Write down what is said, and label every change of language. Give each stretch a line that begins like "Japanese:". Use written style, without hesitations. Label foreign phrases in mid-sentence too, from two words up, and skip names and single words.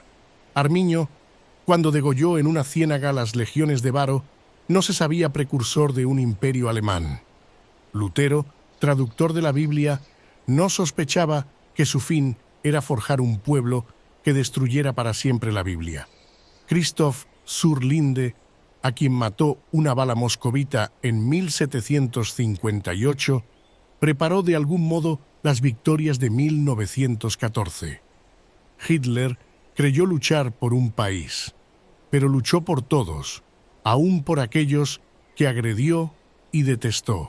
Spanish: Armiño, cuando degolló en una ciénaga las legiones de Varo, no se sabía precursor de un imperio alemán. Lutero, traductor de la Biblia, no sospechaba que su fin era forjar un pueblo que destruyera para siempre la Biblia. Christoph zur Linde, a quien mató una bala moscovita en 1758, preparó de algún modo las victorias de 1914. Hitler creyó luchar por un país, pero luchó por todos, aún por aquellos que agredió y detestó.